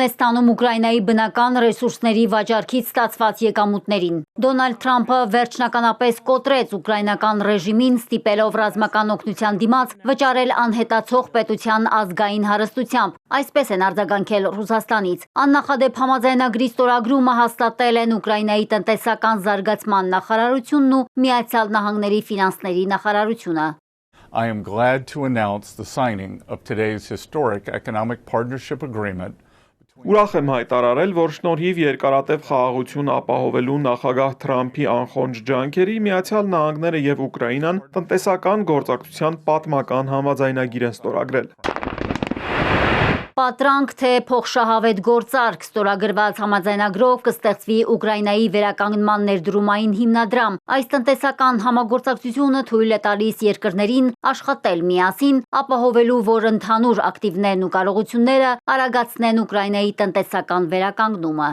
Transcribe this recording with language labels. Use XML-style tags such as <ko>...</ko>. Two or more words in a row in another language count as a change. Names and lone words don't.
<hy>է ստանում Ուկրաինայի բնական ռեսուրսների վաճառքից ստացված եկամուտներին։ Դոնալդ Թրամփը վերջնականապես կոտրեց ուկրաինական ռեժիմին, ստիպելով ռազմական օգնության դիմաց վճարել անհետացող պետության ազգային հարստությամբ։ Այսպես են արձագանքել Ռուսաստանից։ Աննախադեպ համաձայնագրի ստորագրումը հաստատել են Ուկրաինայի տնտեսական զարգացման նախարարությունն ու Միացյալ Նահանգների ֆինանսների նախարարությունը։</hy> <en>I am glad to announce the signing of today's historic economic partnership agreement.</en> <hy>Ուրախ եմ հայտարարել, որ շնորհիվ երկարատև խաղաղություն ապահովելու նախագահ Թրամփի անխոնջ ջանքերի Միացյալ Նահանգները եւ Ուկրաինան տնտեսական գործակցության պատմական համաձայնագիր են ստորագրել։ Պատրանք թե փոխշահավետ գործարք ստորագրված համաձայնագրով կստեղծվի Ուկրաինայի վերականգնման ներդրումային հիմնադրամ։ Այս տնտեսական համագործակցությունը թույլ է տալիս երկրներին աշխատել միասին, ապահովելու, որ ընդհանուր ակտիվներն ու կարողությունները արագացնեն Ուկրաինայի տնտեսական վերականգնումը։</hy>